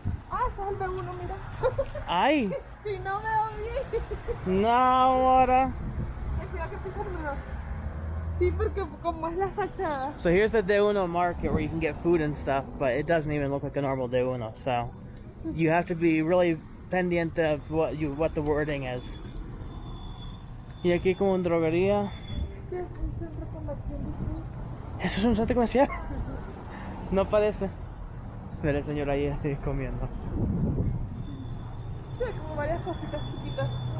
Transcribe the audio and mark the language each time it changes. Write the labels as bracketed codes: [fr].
[es] Ah, ese es el de uno, mira. ¡Ay! Si no veo bien. No, ahora. Ay, mira que pisarme. Sí, porque como es la fachada. [en] So here's the De Uno market where you can get food and stuff, but it doesn't even look like a normal De Uno. So you have to be really pendiente of what the wording is. [es] Y aquí como en droguería. Sí, es un centro comercial. ¿Eso es un centro comercial? No parece. Pero el señor ahí comiendo. Sí, como varias cositas chiquitas.